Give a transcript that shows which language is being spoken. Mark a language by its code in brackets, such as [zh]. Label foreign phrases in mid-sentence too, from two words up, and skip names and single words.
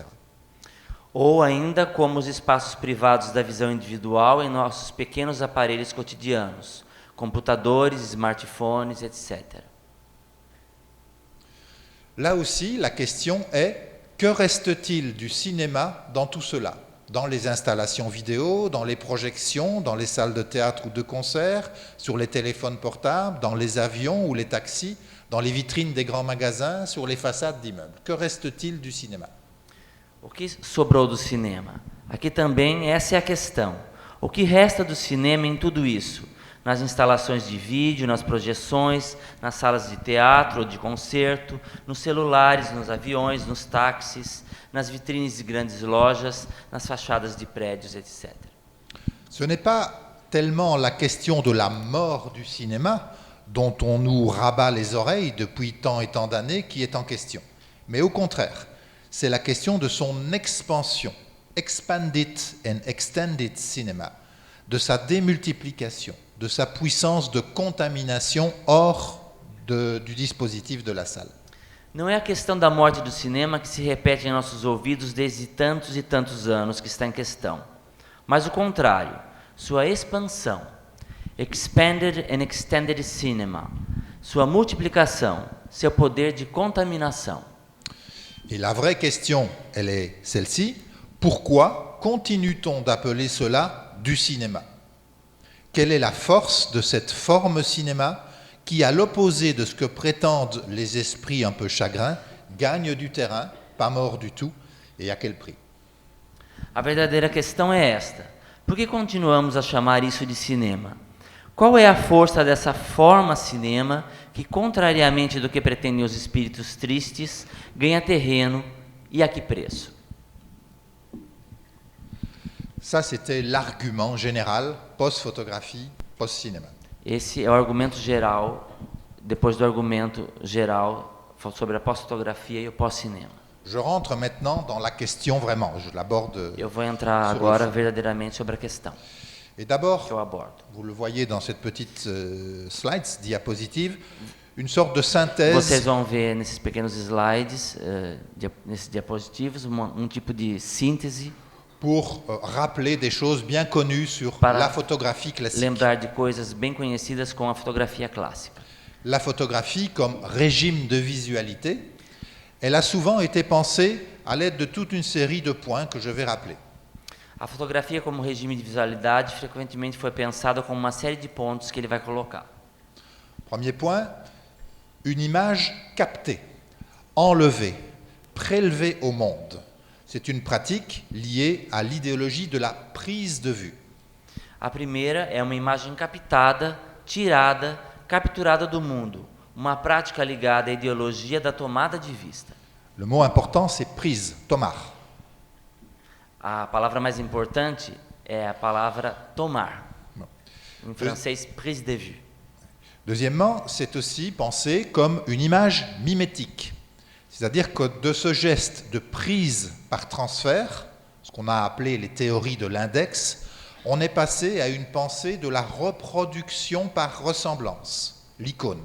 [pt] Ou ainda como os espaços privados da visão individual em nossos pequenos aparelhos cotidianos, computadores, smartphones, etc. [fr] Là aussi, la question est, que reste-t-il du cinéma dans tout cela ? Dans les installations vidéo, dans les projections, dans les salles de théâtre ou de concert, sur les téléphones portables, dans les avions ou les taxis, dans les vitrines des grands magasins, sur les façades d'immeubles. Que reste-t-il du cinéma ? [pt] O que sobrou do cinema? Aqui também essa é a questão. O que resta do cinema em tudo isso? Nas instalações de vídeo, nas projeções, nas salas de teatro ou de concerto, nos celulares, nos aviões, nos táxis, nas vitrines de grandes lojas, nas fachadas de prédios, etc. [fr] Ce n'est pas tellement la question de la mort du cinéma, dont on nous rabat les oreilles depuis tant et tant d'années, qui est en question. Mais au contraire, c'est la question de son expansion, [en] expanded and extended cinéma, [fr] de sa démultiplication, de sa puissance de contamination hors du dispositif de la salle. [pt] Não é a questão da morte do cinema que se repete em nossos ouvidos desde tantos e tantos anos que está em questão, mas o contrário, sua expansão, [en] expanded and extended cinema, [pt] sua multiplicação, seu poder de contaminação. [fr] Et la vraie question, elle est celle-ci, pourquoi continue-t-on d'appeler cela du cinéma ? Quelle est la force de cette forme cinéma qui, à l'opposé de ce que prétendent les esprits un peu chagrins, gagne du terrain, pas mort du tout, et à quel prix ? [pt] A verdadeira questão é esta: por que continuamos a chamar isso de cinema? Qual é a força dessa forma cinema que, contrariamente do que pretendem os espíritos tristes, ganha terreno e a que preço? [fr] Ça, c'était l'argument général post-photographie, post-cinéma. [pt] Esse é o argumento geral, depois do argumento geral sobre a pós-fotografia e o pós-cinema. [fr] Je rentre maintenant dans la question vraiment, je l'aborde. [pt] Eu vou entrar agora verdadeiramente sobre a questão. [fr] Et d'abord, [pt] Que eu abordo. [fr] vous le voyez dans cette petite slides, diapositive, une sorte de synthèse. [pt] Vocês vão ver nesses pequenos slides, nesses diapositivos, tipo de síntese [fr] pour rappeler des choses bien connues sur [pt] para [fr] la photographie classique. [pt] lembrar de coisas bem conhecidas com a fotografia clássica. [fr] La photographie comme régime de visualité, elle a souvent été pensée à l'aide de toute une série de points que je vais rappeler. [pt] A fotografia como regime de visualidade frequentemente foi pensada como uma série de pontos que ele vai colocar. [fr] Premier point, une image captée, enlevée, prélevée au monde. C'est une pratique liée à l'idéologie de la prise de vue. [pt] A primeira é uma imagem captada, tirada, capturada do mundo, uma prática ligada à ideologia da tomada de vista. [fr] Le mot important, c'est prise, [pt] tomar. A palavra mais importante é a palavra tomar. Em francês, [fr] prise de vue. Deuxièmement, c'est aussi pensé comme une image mimétique. C'est-à-dire que de ce geste de prise par transfert, ce qu'on a appelé les théories de l'index, on est passé à une pensée de la reproduction par ressemblance, l'icône.